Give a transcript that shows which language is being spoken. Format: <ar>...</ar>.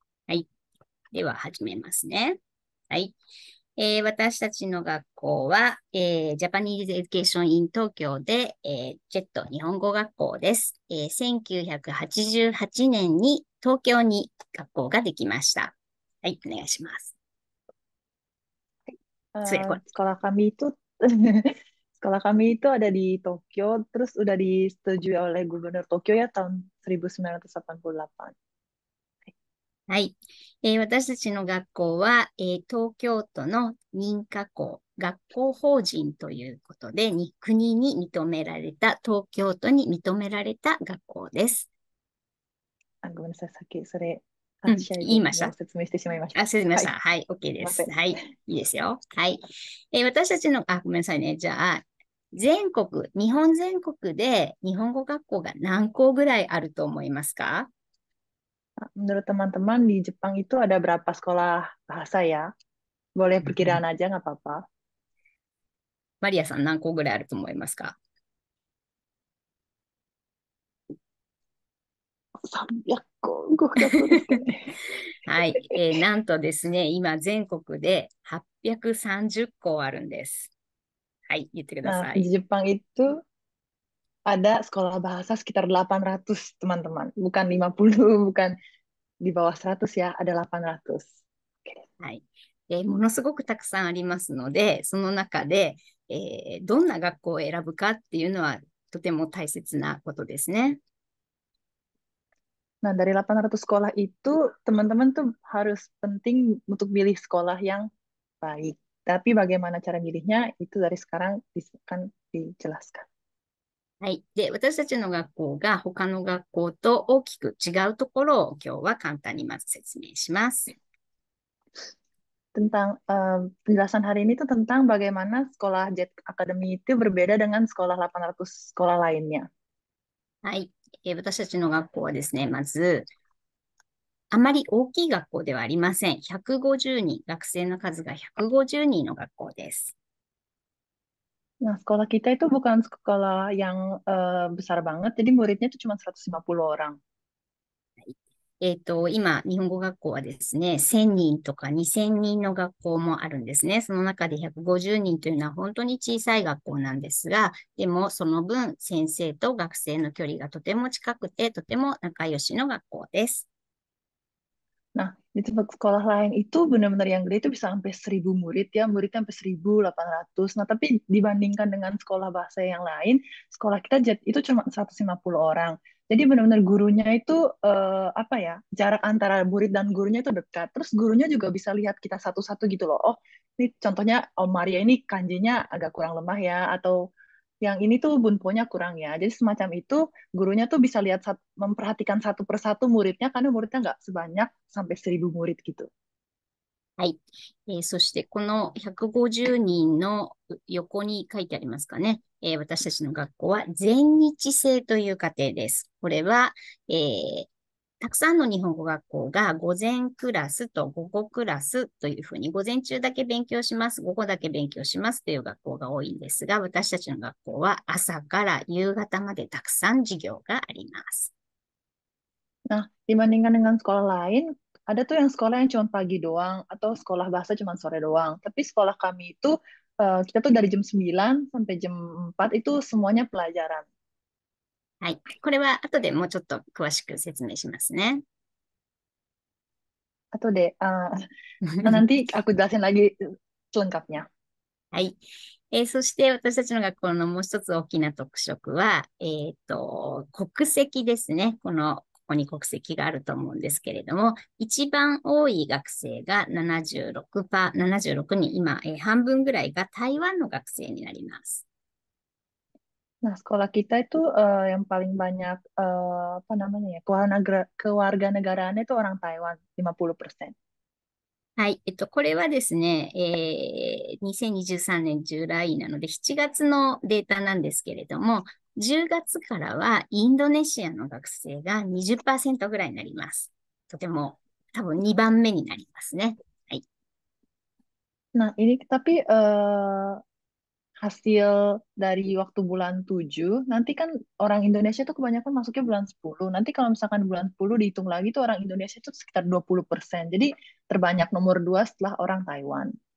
<ja>はい。では始めますね。はい。私たちの学校は、ジャパニーズエデュケーションイン東京で、ジェット日本語学校です。 1988年に東京に学校ができました。はい、お願いします。これ。</ja> <id>Sekolah kami itu sekolah kami itu ada di Tokyo, terus udah disetujui oleh Gubernur Tokyo ya tahun 1988.</id> <ja>はい。私たちの学校は、東京都の認可校、学校法人ということで、国に認められた、東京都に認められた学校です。あ、ごめんなさい、さっきそれうん、話し合いで言いました。もう説明してしまいましあ、た。失礼しました。はい、はい、OK です。すいません。はい、いいですよ。はい。私たちの、ごめんなさいね。じゃあ、日本全国で日本語学校が何校ぐらいあると思いますか？</ja> <id>Menurut teman-teman di Jepang itu ada berapa sekolah bahasa ya? Boleh perkiraan aja nggak apa-apa.</id> <ja>マリアさん何校ぐらいあると思いますか？ 300個、500個ですかね。はい。なんとですね、今全国で830校あるんです。はい、言ってくだ</ja> <id>Nah,</id> <ja>さ</ja> <id>di</id> <ja>い。</ja> <id>Jepang itu ada sekolah bahasa sekitar 800 teman-teman. Bukan 50, bukan di bawah 100 ya, ada 800. Oke.</id> <ja>はい。ものすごくたくさんありますので、その中で、どんな学校を選ぶかっていうのはとても大切なことですね。</ja> <id>Nah, dari 800 sekolah itu, teman-teman tuh harus penting untuk pilih sekolah yang baik. Tapi bagaimana cara milihnya, itu dari sekarang akan dijelaskan.</id> <ja>はい。で、私たちの学校が他の学校と大きく違うところを今日は簡単にまず説明します。</ja> <id>Tentang penjelasan hari ini tuh tentang bagaimana sekolah Jet Academy itu berbeda dengan sekolah 800 sekolah lainnya.</id> <ja>はい。私たちの学校はですね、まず、あまり大きい学校ではありません。 150人、学生の数が150人の学校です。</ja> <id>Nah, sekolah kita itu bukan sekolah yang besar banget, jadi muridnya itu cuma 150 orang.</id> <ja>今、日本語学校はですね、1000人とか2000人の学校もあるんですね。その中で150人というのは本当に小さい学校なんですが、でもその分先生と学生の距離がとても近くて、とても仲良しの学校です。</ja> <id>Nah, di tempat sekolah lain itu benar-benar yang gede itu bisa sampai 1.000 murid ya, muridnya sampai 1.800. Nah, tapi dibandingkan dengan sekolah bahasa yang lain, sekolah kita itu cuma 150 orang. Jadi benar-benar gurunya itu apa ya, jarak antara murid dan gurunya itu dekat. Terus gurunya juga bisa lihat kita satu-satu gitu loh. Oh, ini contohnya Om Maria ini kanjinya agak kurang lemah ya, atau yang ini tuh bunponya kurang ya. Jadi semacam itu gurunya tuh bisa lihat memperhatikan satu persatu muridnya karena muridnya nggak sebanyak sampai 1.000 murid gitu.</id> <ja>はい。そしてこの150人の横に書いてありますかね。私たちの学校は全日制という課程です。これは、たくさんの日本語学校が午前クラスと午後クラスというふうに午前中だけ勉強します、午後だけ勉強しますという学校が多いんですが、私たちの学校は朝から夕方までたくさん授業があります。</ja> <id>Nah, dibandingkan dengan sekolah lain, ada tuh yang sekolah yang cuma pagi doang atau sekolah bahasa cuma sore doang. Tapi sekolah kami itu kita tuh dari jam 9 sampai jam 4 itu semuanya pelajaran.</id> <ja>はい。これは後でもうちょっと詳しく説明しますね。</ja> <id>Atau deh, nanti aku jelasin lagi selengkapnya.</id> <ja>はい。そして私たちの学校のもう一つ大きな特色は、国籍ですね。ここに国籍があると思うんですけれども、一番多い学生が76人、今、半分ぐらいが台湾の学生になります。</ja> <id>Nah, sekolah kita itu yang paling banyak apa namanya ya, kewarganegaraannya itu orang Taiwan, 50%.</id> <ja>はい。これはですね、2023年ジュライなので7月のデータなんですけれども、10月からはインドネシアの学生が20%ぐらいになります。とても多分2番目になりますね。はい。</ja> <id>Nah, ini tapi hasil dari waktu bulan 7, nanti kan orang Indonesia tuh kebanyakan masuknya bulan 10. Nanti kalau misalkan bulan 10 dihitung lagi tuh orang Indonesia itu sekitar 20%. Jadi terbanyak nomor 2 setelah orang Taiwan.</id>